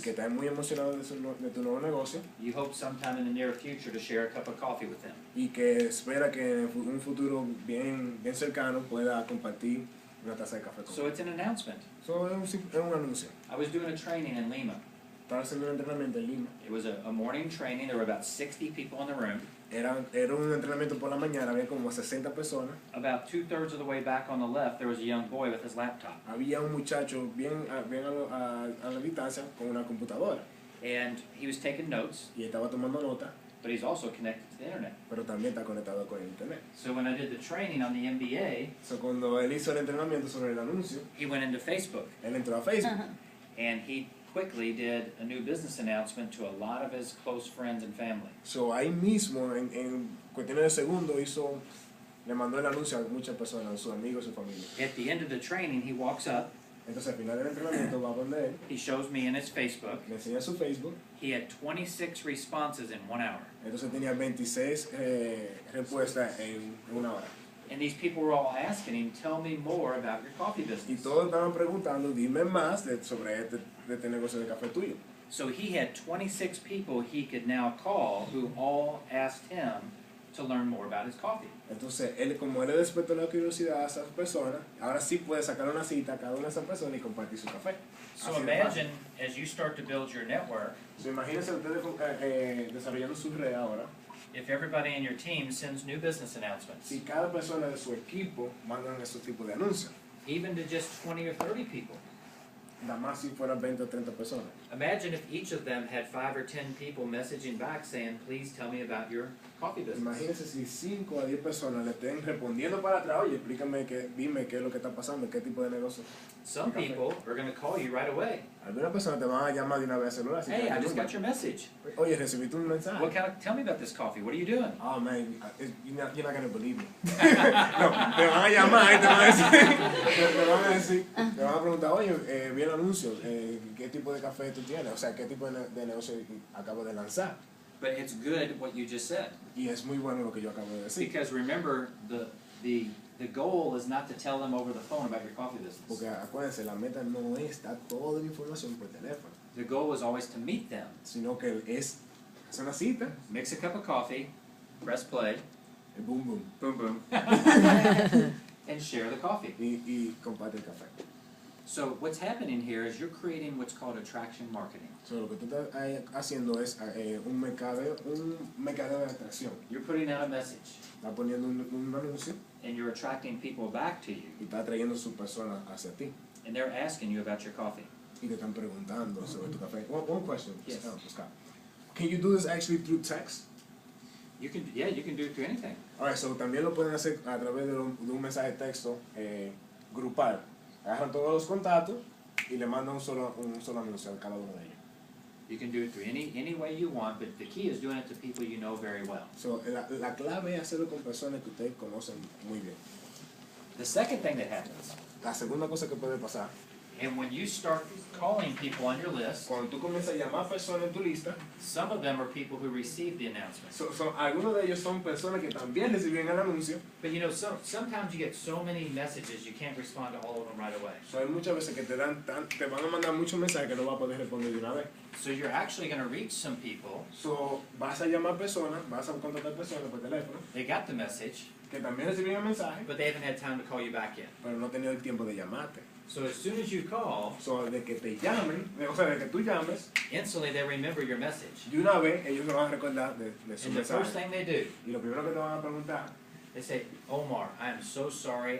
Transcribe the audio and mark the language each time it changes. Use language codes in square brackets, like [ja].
[es] que estás muy emocionado de tu nuevo negocio [en] You hope sometime in the near future to share a cup of coffee with them. [es] y que espera que en un futuro bien cercano pueda compartir una taza de café [en] So [es] contigo. [en] it's an announcement. [es] Eso es un anuncio. [en] I was doing a training in Lima. [es] Estaba haciendo un entrenamiento en Lima. [en] It was a morning training. There were about 60 people in the room. [es] Era un entrenamiento por la mañana, había como 60 personas. [en] About 2/3 of the way back on the left, there was a young boy with his laptop. [es] Había un muchacho bien a la distancia con una computadora. [en] And he was taking notes, [es] y estaba tomando nota, [en] but he's also connected to the internet. [es] pero también está conectado con el internet. [en] So when I did the training on the MBA, [es] So, cuando él hizo el entrenamiento sobre el anuncio, [en] he went into Facebook, [es] él entró a Facebook [en] and he quickly did a new business announcement to a lot of his close friends and family. [es] So, ahí mismo, en cuestiones de segundos, le mandó el anuncio a muchas personas, a sus amigos, a su familia. [en] At the end of the training, he walks up, [es] Entonces, al final del entrenamiento, va a donde él, [en] he shows me in his Facebook, [es] le enseña su Facebook. [en] he had 26 responses in 1 hour. [es] Entonces, tenía 26 respuestas en una hora. [en] And these people were all asking him, tell me more about your coffee [es] Y [en] business. [es] todos estaban preguntando, dime más sobre este negocio de café tuyo. [en] So he had 26 people he could now call who all asked him to learn more about his coffee. [es] Entonces, él, como él le despertó la curiosidad a esas personas, ahora sí puede sacar una cita a cada una de esas personas y compartir su café. [en] So [es] Así de [en] imagine, as you start to build your network, [es] fácil. So, imagínense ustedes desarrollando su red ahora. [en] if everybody in your team sends new business announcements, [es] Si cada persona de su equipo mandan esos tipos de anuncios, [en] even to just 20 or 30 people. [es] nada más si fueran 20 o 30 personas. [en] Imagine if each of them had 5 or 10 people messaging back saying, please tell me about your coffee business. [es] Imagínense si 5 a 10 personas le estén respondiendo para atrás, oye, explícame, dime qué es lo que está pasando, qué tipo de negocio. [en] Some people are going to call you right away. [es] Algunas personas te van a llamar de una vez al celular. [en] Hey, I just got your message. [es] Oye, recibí tu mensaje. [en] Tell me about this coffee. What are you doing? Oh man, you're not gonna believe me. [es] No, te van a llamar y te van a decir, te van a preguntar, oye, vi el anuncio, ¿qué tipo de café tú tienes? O sea, ¿qué tipo de negocio acabo de lanzar? [en] But it's good what you just said. [es] Y es muy bueno lo que yo acabo de decir. [en] Because remember, the goal is not to tell them over the phone about your coffee business. [es] Porque acuérdense, la meta no es dar toda la información por teléfono, [en] The goal is always to meet them, [es] sino que es hacer una cita, [en] mix a cup of coffee, press play, [es] el boom boom, [en] boom boom, and share the coffee. [es] y comparte el café. [en] So what's happening here is you're creating what's called attraction marketing. [es] So, lo que tú estás haciendo es un mercadeo de atracción. [en] You're putting out a message, [es] Estás poniendo un anuncio [en] and you're attracting people back to you, [es] y estás atrayendo a sus personas hacia ti. [en] and they're asking you about your coffee. [es] Y te están preguntando sobre tu café. [en] One question, Yes. Scott. Can you do this actually through text? You can do it through anything. Alright, so [es] también lo pueden hacer a través de un mensaje de texto grupal. Agarran todos los contactos y le mandan un solo anuncio a cada uno de ellos. [en] You can do it through any way you want, but the key is doing it to people you know very well. [es] So, la clave es hacerlo con personas que ustedes conocen muy bien. [en] The second thing that happens, [es] La segunda cosa que puede pasar, [en] and when you start calling people on your list, [es] cuando tú comienzas a llamar personas en tu lista, [en] some of them are people who received the announcement. [es] algunos de ellos son personas que también recibieron el anuncio. [en] But you know, sometimes you get so many messages you can't respond to all of them right away. [es] So, hay muchas veces que te van a mandar muchos mensajes que no vas a poder responder de una vez. [en] So you're actually going to reach some people. [es] So, vas a llamar personas, vas a contactar personas por teléfono [en] They got the message, [es] que también recibieron el mensaje, [en] but they haven't had time to call you back yet. [es] pero no han tenido el tiempo de llamarte. [en] So as soon as you call, [es] So, de que te llamen, o sea, de que tú llames, [en] instantly they remember your message. [es] de una vez ellos se van a recordar de su [en] And the first [es] mensaje. [en] thing they do, [es] Y lo primero que te van a preguntar, [en] they say, Omar, I am so sorry.